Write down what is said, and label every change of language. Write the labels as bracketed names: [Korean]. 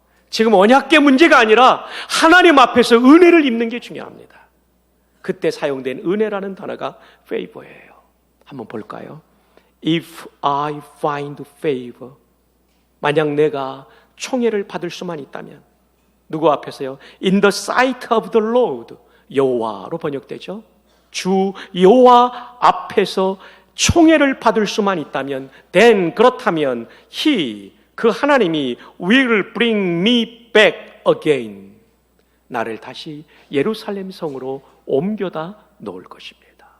[Korean] 지금 언약궤 문제가 아니라 하나님 앞에서 은혜를 입는 게 중요합니다. 그때 사용된 은혜라는 단어가 favor예요. 한번 볼까요? [English] If I find favor, [Korean] 만약 내가 총애를 받을 수만 있다면, 누구 앞에서요? [English] In the sight of the Lord, [Korean] 여호와로 번역되죠. 주 여호와 앞에서 총애를 받을 수만 있다면, then 그렇다면 He, 그 하나님이 [English] will bring me back again, [Korean] 나를 다시 예루살렘 성으로 옮겨다 놓을 것입니다.